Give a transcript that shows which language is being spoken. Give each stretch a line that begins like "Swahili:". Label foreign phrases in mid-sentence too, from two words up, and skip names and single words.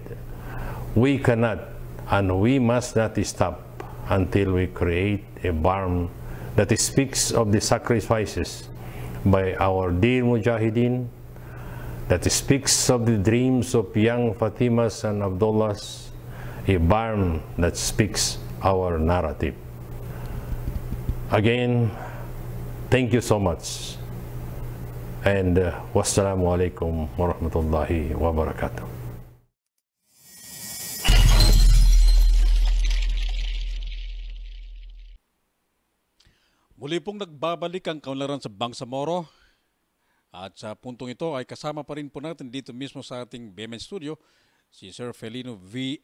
English: We cannot and we must not stop until we create a barn that speaks of the sacrifices by our dear Mujahideen, that speaks of the dreams of young Fatimas and Abdullahs, a barn that speaks our narrative. Again, thank you so much, and
Arabic: والسلام عليكم ورحمة الله وبركاته.
Filipino: Muli pong nagbabalik ang kaunlaran sa Bangsamoro, at sa puntong ito ay kasama pa rin po natin dito mismo sa ating BMN Studio si Sir Felino V.